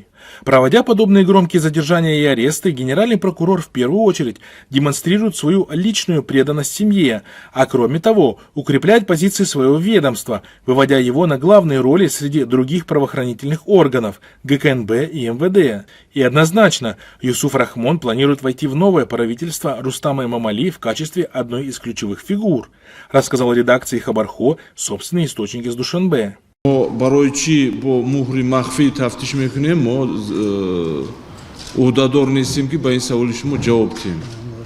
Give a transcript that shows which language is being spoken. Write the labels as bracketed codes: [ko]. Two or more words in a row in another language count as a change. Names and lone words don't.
[ru] Проводя подобные громкие задержания и аресты, генеральный прокурор в первую очередь демонстрирует свою личную преданность семье, а кроме того, укрепляет позиции своего ведомства, выводя его на главные роли среди других правоохранительных органов ГКНБ и МВД. И однозначно, Юсуф Рахмон планирует войти в новое правительство Рустама Эмомали в качестве одной из ключевых фигур, рассказал редакции Хабархо собственный источник из Душанбе. [tg] барои чӣ бо муҳри махфӣ тафтиш мекунем мо ӯҳдадор нестем ки ба ин саволи шумо ҷавоб диҳем.